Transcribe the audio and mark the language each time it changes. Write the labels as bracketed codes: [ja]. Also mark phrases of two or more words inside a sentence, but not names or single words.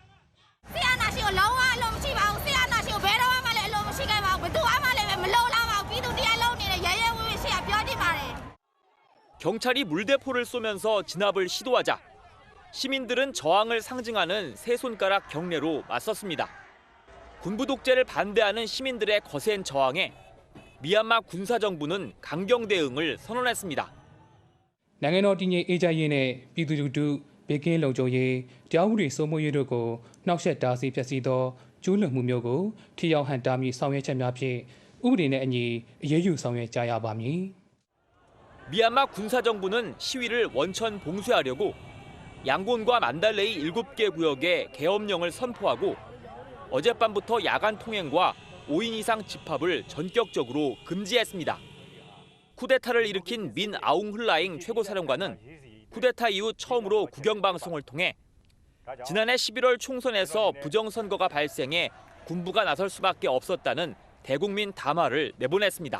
[ko] 경찰이 물대포를 쏘면서 진압을 시도하자 시민들은 저항을 상징하는 세 손가락 경례로 맞섰습니다. 군부 독재를 반대하는 시민들의 거센 저항에 미얀마 군사정부는 강경 대응을 선언했습니다. [my] နိုင်ငံတော်တည်ငြိမ်အေးချမ်းရေးနဲ့ပြည်သူလူထုဘေးကင်းလုံခြုံရေးတရားဥပဒေစိုးမိုးရေးတို့ကိုနှောက်ယှက်တားဆီးဖျက်ဆီးသောကျူးလွန်မှုမျိုးကိုထိရောက်ဟန့်တားမည့်ဆောင်ရွက်ချက်များဖြင့်ဥပဒေနဲ့အညီအရေးယူဆောင်ရွက်ကြရပါမည်. [ko] 미얀마 군사정부는 시위를 원천 봉쇄하려고 양곤과 만달레이 7개 구역에 계엄령을 선포하고 어젯밤부터 야간 통행과 5인 이상 집합을 전격적으로 금지했습니다. 쿠데타를 일으킨 민 아웅 흘라잉 최고사령관은 쿠데타 이후 처음으로 국영방송을 통해 지난해 11월 총선에서 부정선거가 발생해 군부가 나설 수밖에 없었다는 대국민 담화를 내보냈습니다.